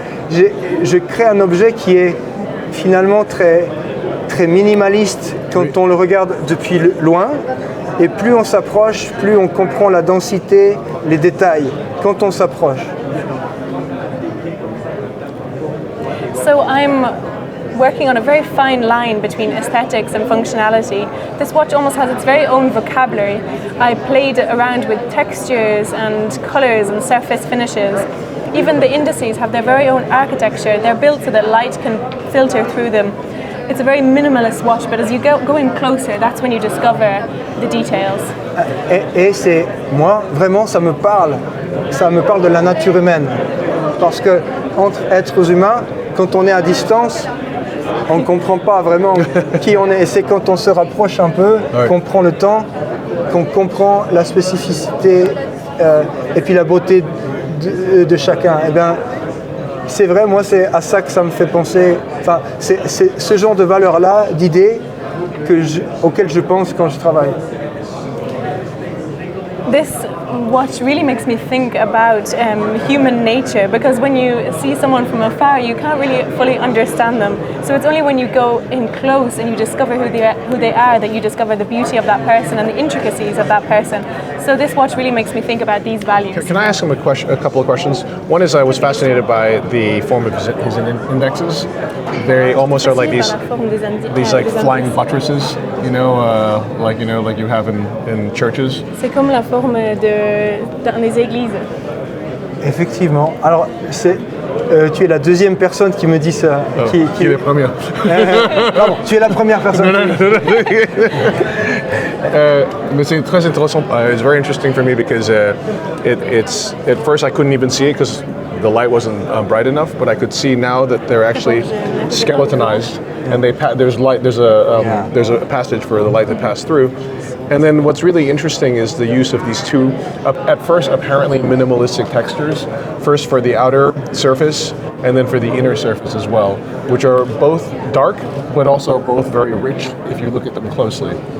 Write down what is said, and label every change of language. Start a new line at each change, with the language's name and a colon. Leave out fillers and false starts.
French: Je crée un objet qui est finalement très, très minimaliste quand on le regarde depuis loin. Et plus on s'approche, plus on comprend la densité, les détails, quand on s'approche.
English: So I'm working on a very fine line between aesthetics and functionality. This watch almost has its very own vocabulary. I played around with textures and colors and surface finishes. Even the indices have their very own architecture. They're built so that light can filter through them. It's a very minimalist watch, but as you go in closer, that's when you discover the details.
French: Et c'est, moi, vraiment, ça me parle de la nature humaine. Parce que entre êtres humains, quand on est à distance, on ne comprend pas vraiment qui on est. Et c'est quand on se rapproche un peu, qu'on prend le temps, qu'on comprend la spécificité et puis la beauté de chacun. Et bien, c'est vrai, moi, c'est à ça que ça me fait penser. Enfin, c'est ce genre de valeurs-là, d'idées, auxquelles je pense quand je travaille.
English: this watch really makes me think about human nature, because when you see someone from afar, you can't really fully understand them. So it's only when you go in close and you discover who they are that you discover the beauty of that person and the intricacies of that person. So this watch really makes me think about these values. Can I ask him a couple of questions? One is I was fascinated by the form of his indexes. They almost are like these like flying buttresses, like you have in churches.
French: C'est comme la forme dans les églises. Effectivement. Alors, tu es la deuxième personne qui me dit ça. Qui est la première? Pardon, tu es la première personne. Mais c'est très intéressant.
English: It's very interesting for me because it's at first I couldn't even see it because the light wasn't bright enough, but I could see now that they're actually skeletonized, and there's light. There's a passage for the light to pass through. And then what's really interesting is the use of these two, at first apparently minimalistic textures, first for the outer surface and then for the inner surface as well, which are both dark but also both very rich if you look at them closely.